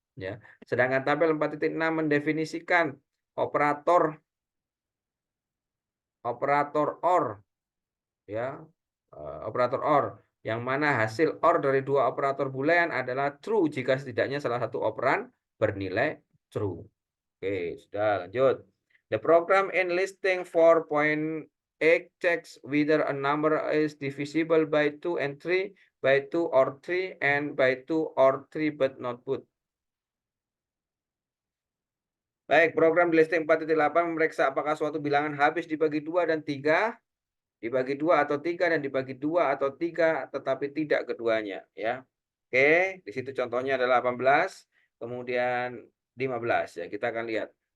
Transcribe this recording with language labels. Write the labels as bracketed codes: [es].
[id] Ya. Sedangkan tabel 4.6 mendefinisikan operator OR. Ya, operator OR. Yang mana hasil OR dari dua operator Boolean adalah true jika setidaknya salah satu operan bernilai true. Oke, sudah lanjut. [en] The program in listing 4.8 checks whether a number is divisible by 2 and 3, by 2 or 3, and by 2 or 3 but not both. [id] Baik, program di listing 4.8 memeriksa apakah suatu bilangan habis dibagi 2 dan 3, dibagi 2 atau 3, dan dibagi 2 atau 3, tetapi tidak keduanya. Ya. Oke, di situ contohnya adalah 18, kemudian 15. Ya, kita akan lihat.